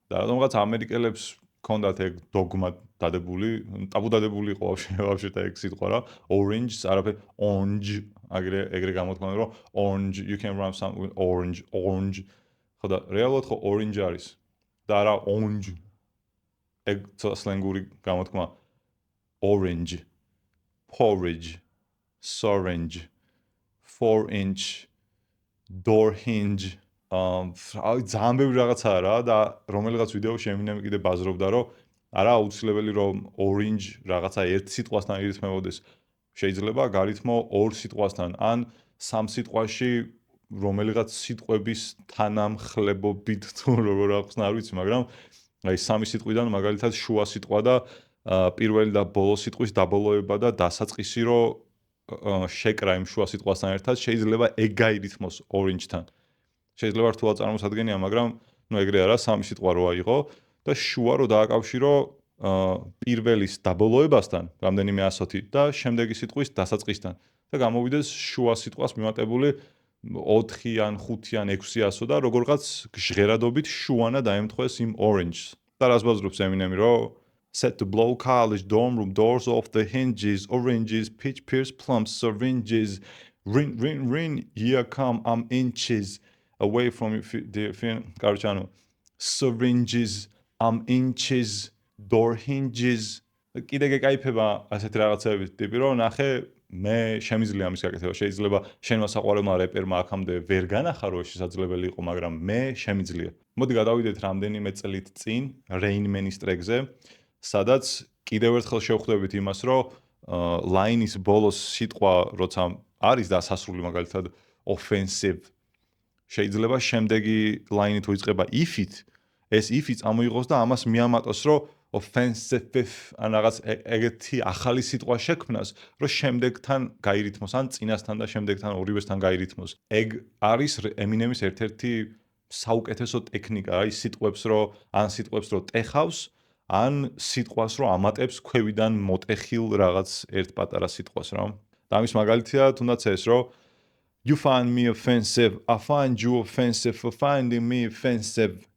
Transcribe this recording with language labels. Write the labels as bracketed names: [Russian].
[Georgian] და რადგანაც ამერიკელებს ქონდათ ეგ დოგმა დადებული, ტაბუ დადებული იყო ვაფშე და ეგ სიტყვა რა, orange-ს არაფერ orange ეგრე გამოთქვამენ, რომ [English] orange you can run some with orange. [Georgian] ხო და რეალურად ხო orange არის და არა orange. ეგ სლენგური გამოთქმა orange, [English] porridge, sorange, 4-inch, door hinge. [Georgian] ძალიან ბევრი რაღაცაა რა და რომელიღაც ვიდეოში ემინემი კიდე ბაზრობდა, რომ არა აუცილებელი რომ orange რაღაცა ერთ სიტყვასთან ერითმებოდეს. შეიძლება გარითმო ორ სიტყვასთან ან სამ სიტყვაში რომელიღაც სიტყვების თანამხლებობით თუ როგორ აქვს არ ვიცი, მაგრამ აი სამი სიტყვიდან მაგალითად შუა სიტყვა და პირველი და ბოლო სიტყვის დაბოლოება და დასაწყისი რომ შეკრა იმ შუა სიტყვასთან ერთად შეიძლება ეგ გაირითმოს orange-თან. შეიძლება რთულად წარმოსადგენია, მაგრამ ნუ ეგრე არა, სამი სიტყვა რო აიღო და შუა რო დააკავშირო პირველის დაბოლოებასთან, რამდენიმე ასოთი და შემდეგი სიტყვის დასაწყისთან და გამოვიდეს შუა სიტყვას მიმატებული 4 ან 5 ან 6 ასო და როგორღაც ჟღერადობით შუანა დაემთხვეს იმ orange-ს. და რას ბაზრობს ემინემი, რომ [English] set to blow college dorm room doors off the hinges, oranges, peach pears, plums, syringes, ring, here come I'm inches away from the [Russian] короче, [Georgian] ანუ [English] syringes, I'm inches, door hinges. [Georgian] კიდე გეკაიფება ასეთი რაღაცები ტიპი, რომ ნახე მე შემიძლია ამის გაკეთება. შეიძლება შენმა საყვარელმა რეპერმა აქამდე ვერ განახარო შესაძლებელი იყო, მაგრამ მე შემიძლია. მოდი გადავიდეთ რამდენიმე წლით წინ Rain Man-ის ტრეკზე, სადაც კიდევ ერთხელ შევხვდებით იმას, რომ ლაინის ბოლოს სიტყვა როცა არის დასასრული მაგალითად offensive შეიძლება შემდეგი ლაინი თუ იწყება if-ით, ეს if-ი წამოიღოს და ამას მიამატოს, რომ offensive ან რაღაც ეგეთი ახალი სიტყვა შექმნას, რომ შემდეგთან გაირითმოს, ან წინასთან და შემდეგთან ორივესთან გაირითმოს. ეგ არის ემინემის ერთ-ერთი საუკეთესო ტექნიკა, აი სიტყვებს რო ტეხავს, ან სიტყვას რო ამატებს ქვევიდან მოტეხილ რაღაც ერთ პატარა სიტყვას რა. და ამის მაგალითია თუნდაც ეს, რომ [English] you find me offensive, I find you offensive for finding me offensive.